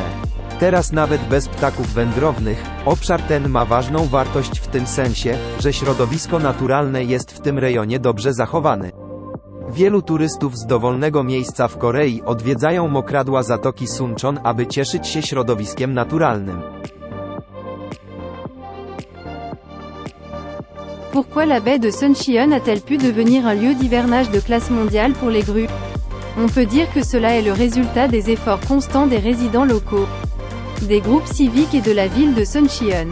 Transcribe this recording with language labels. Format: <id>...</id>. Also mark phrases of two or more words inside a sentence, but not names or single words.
<pl>Teraz nawet bez ptaków wędrownych, obszar ten ma ważną wartość w tym sensie, że środowisko naturalne jest w tym rejonie dobrze zachowane. Wielu turystów z dowolnego miejsca w Korei odwiedzają mokradła zatoki Suncheon, aby cieszyć się środowiskiem naturalnym.</pl> <fr>Pourquoi la baie de Suncheon a-t-elle pu devenir un lieu d'hivernage de classe mondiale pour les grues? On peut dire que cela est le résultat des efforts constants des résidents locaux, des groupes civiques et de la ville de Suncheon.</fr>